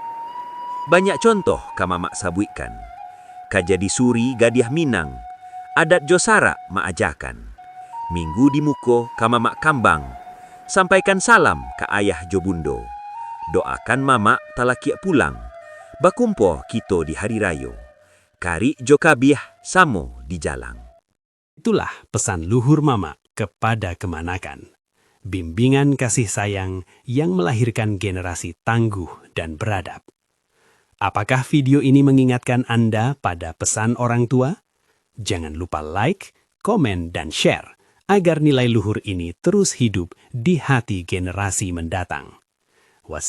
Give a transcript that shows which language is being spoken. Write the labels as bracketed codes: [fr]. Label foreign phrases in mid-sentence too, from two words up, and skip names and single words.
[min] Banyak contoh ka mamak sabuikan. Kajadi suri gadiah Minang, adat josara maajakan. Minggu di muko ka mamak kambang, sampaikan salam ke ayah jobundo. Doakan mamak talakia pulang, bakumpo kito di hari rayo. Kari jokabiah samo di jalang. [id] Itulah pesan luhur mama kepada kemanakan. Bimbingan kasih sayang yang melahirkan generasi tangguh dan beradab. Apakah video ini mengingatkan Anda pada pesan orang tua? Jangan lupa like, komen, dan share agar nilai luhur ini terus hidup di hati generasi mendatang.